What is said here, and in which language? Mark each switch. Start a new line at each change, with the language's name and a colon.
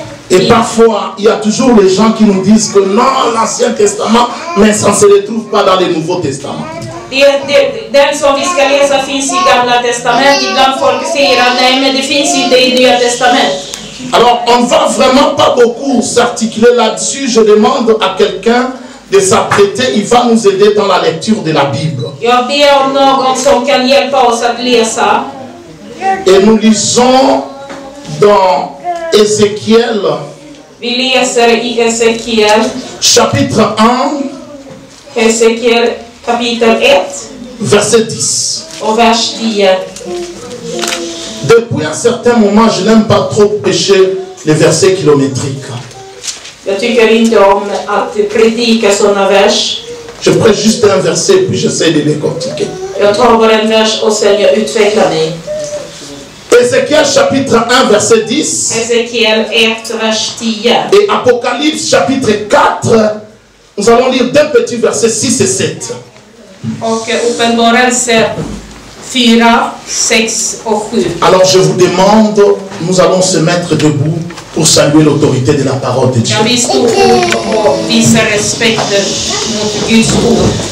French: Et parfois, il y a toujours les gens qui nous disent que non, l'Ancien Testament, mais ça ne se retrouve pas dans le Nouveau Testament.
Swedish: Den som vi ska läsa finns i Gamla testamentet. Ibland folk säger att nej, men det finns inte i Nya testamentet.
French: Alors, on ne va vraiment pas beaucoup s'articuler là-dessus. Je demande à quelqu'un de s'apprêter. Il va nous aider dans la lecture de la Bible.
Swedish: Jag ber om någon som kan hjälpa oss att läsa.
French: Et nous lisons dans Ézéchiel.
Swedish: Vi läser i Ezekiel.
French: Chapitre 1.
Swedish: Ezekiel kapitel 1.
French: Verset 10.
Swedish: Och vers 10.
French: Depuis un certain moment, je n'aime pas trop prêcher les versets kilométriques.
Swedish: Jag tycker inte om att predika såna vers.
French: Je prêche juste un verset puis j'essaie de décortiquer.
Swedish: Jag tar bara en vers och sen jag utvecklar mig.
French: Ézéchiel chapitre 1 verset 10.
Swedish: Ezekiel 1 vers 10.
French: Et Apocalypse chapitre 4. Nous allons lire deux petits versets 6 et 7.
Swedish: Och Uppenbarelse 4, 6 och 7.
French: Alors je vous demande, nous allons se mettre debout pour saluer l'autorité de la parole de Dieu.
Swedish: Kan vi stå upp och visa respekt mot Guds ord?